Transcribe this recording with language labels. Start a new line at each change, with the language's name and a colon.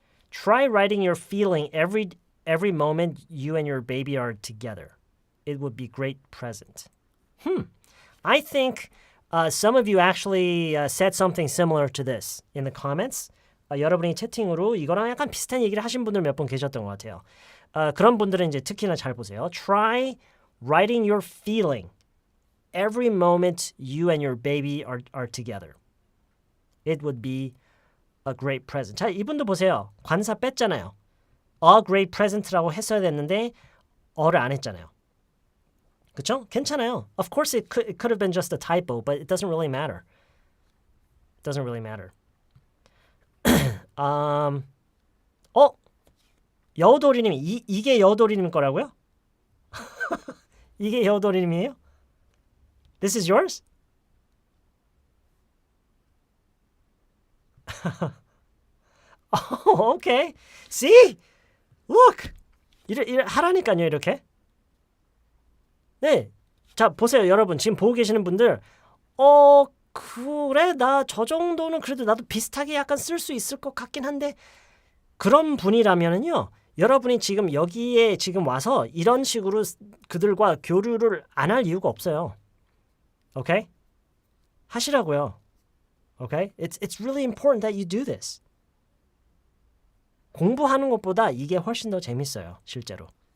English: Try writing your feeling every moment you and your baby are together. It would be a great present. I think some of you actually said something similar to this in the comments.
Korean: 여러분이 채팅으로 이거랑 약간 비슷한 얘기를 하신 분들 몇 분 계셨던 것 같아요. 그런 분들은 이제 특히나 잘 보세요.
English: Try writing your feeling every moment you and your baby are together. It would be a great present.
Korean: 자, 이분도 보세요. 관사 뺐잖아요.
English: A great present
Korean: 라고 했어야 됐는데 어를 안 했잖아요. 그쵸? 괜찮아요.
English: Of course it could have been just a typo, but it doesn't really matter. It doesn't really matter.
Korean: 여우돌이님이 이게 여우돌이님 거라고요? 이게 여우돌이님이에요?
English: This is yours? Oh, okay. See? Look.
Korean: 하라니까요, 이렇게. 네. 자, 보세요, 여러분. 지금 보고 계시는 분들. 그래, 나 저 정도는 그래도 나도 비슷하게 약간 쓸 수 있을 것 같긴 한데 그런 분이라면은요. 여러분이 지금 여기에 지금 와서 이런 식으로 그들과 교류를 안 할 이유가 없어요. Okay? 하시라고요. Okay?
English: It's really important that you do this.
Korean: 공부하는 것보다 이게 훨씬 더 재밌어요, 실제로.